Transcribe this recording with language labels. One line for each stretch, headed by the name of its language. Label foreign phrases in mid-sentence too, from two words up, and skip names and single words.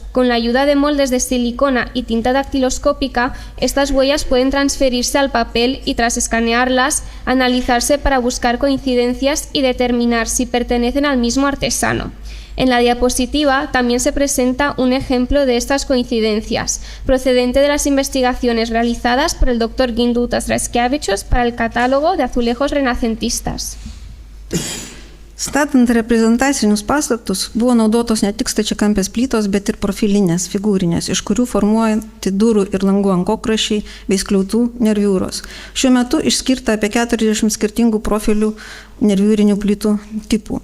Spanish: Con la ayuda de moldes de silicona y tinta dactiloscópica, estas huellas pueden transferirse al papel y, tras escanearlas, analizarse para buscar coincidencias y determinar si pertenecen al mismo artesano. En la diapositiva también se presenta un ejemplo de estas coincidencias, procedente de las investigaciones realizadas por el Dr. Gindutas Raskevičius para el catálogo de azulejos renacentistas.
Lithuanian: Statant reprezentacinius pastatus buvo naudotos ne tik stačiakampės plytos, bet ir profilinės, figūrinės, iš kurių formuojant durų ir langų ankokraščiai bei skliautų nerviūros. Šiuo metu išskirta apie 40 skirtingų profilių nerviūrinių plytų tipų.